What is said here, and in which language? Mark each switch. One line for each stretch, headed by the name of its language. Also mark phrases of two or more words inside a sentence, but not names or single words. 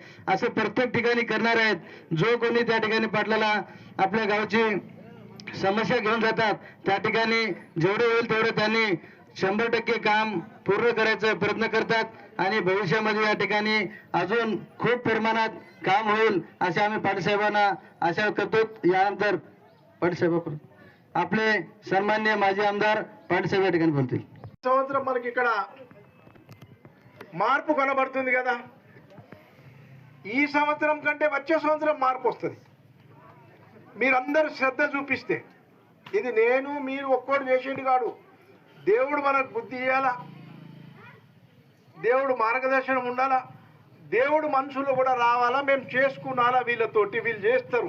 Marathi: असं प्रत्येक ठिकाणी करणार आहेत. जो कोणी त्या ठिकाणी पाटलाला आपल्या गावची समस्या घेऊन जातात त्या ठिकाणी जेवढे होईल तेवढे त्यांनी 100% काम पूर्ण करायचा प्रयत्न करतात आणि भविष्यामध्ये या ठिकाणी अजून खूप प्रमाणात काम होईल असे आम्ही पाटील साहेबांना आशा करतो. यानंतर पाटील साहेब आपले सन्माननीय माजी आमदार पाटील साहेब या ठिकाणी बोलतील.
Telugu: సంవత్సరం మనకి ఇక్కడ మార్పు కనబడుతుంది కదా. ఈ సంవత్సరం కంటే వచ్చే సంవత్సరం మార్పు వస్తుంది మీరందరూ శ్రద్ధ చూపిస్తే. ఇది నేను మీరు ఒక్కడు చేసేది కాదు, దేవుడు మనకు బుద్ధి ఇవ్వాలా, దేవుడు మార్గదర్శనం ఉండాలా, దేవుడు మనుషులు కూడా రావాలా, మేము చేసుకున్నాలా, వీళ్ళతోటి వీళ్ళు చేస్తారు.